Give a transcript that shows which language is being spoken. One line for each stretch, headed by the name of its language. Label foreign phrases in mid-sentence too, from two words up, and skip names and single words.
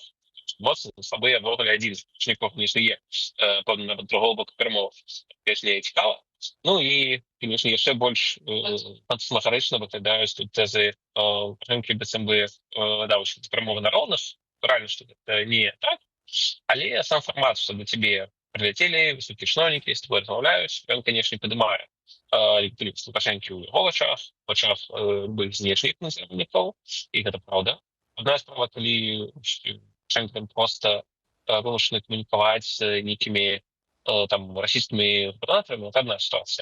Belarusian: Моцны, слабыя, вогуле адзін з пачнікоў не існуе, падобна да другого боку перамоваў. Конечно, цікава. Ну і, конечно, яшчэ больш фантасмагарычна выглядаюць тут тэзы Лукашэнкі, быццам бы ўсе перамовы на роўных. Натуральна, што гэта не так, але сам фармат, што да цябе
Russian: прилетели, высокие чиновники, с тобой
Belarusian: размаўляюць, ён, конечно, падымае легітымнасць Лукашэнкі ў яго вачах любых знешніх назіральнікаў, і гэта праўда. Адна справа, калі Лукашенко просто вымушаны камунікаваць з нейкімі расійскімі губернаторамі,
Russian: это одна ситуация.